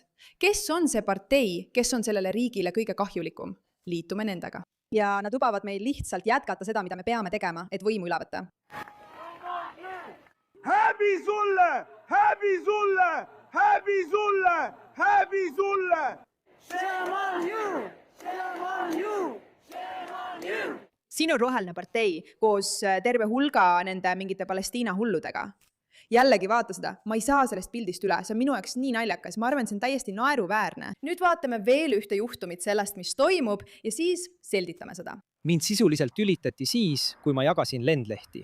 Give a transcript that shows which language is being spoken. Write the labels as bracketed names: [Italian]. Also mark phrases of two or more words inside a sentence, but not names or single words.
[Estonian] Kes on see partei, kes on sellele riigile kõige kahjulikum? Liitume nendega. Ja nad lubavad meil lihtsalt jätkata seda, mida me peame tegema, et võimu üle võtta. Häbi sulle! Häbi sulle! Häbi sulle! Häbi sulle! [English] Shame on you! Shame on you! Shame on you! [Estonian] Siin on roheline partei koos terve hulga nende mingite Palestiina hulludega. Jällegi vaata seda, ma ei saa sellest pildist üle, see on minu jaoks nii naljakas, ma arvan, see on täiesti naeruväärne. Nüüd vaatame veel ühte juhtumit sellest, mis toimub ja siis selditame seda. Mind sisuliselt ülitati siis, kui ma jagasin lendlehti.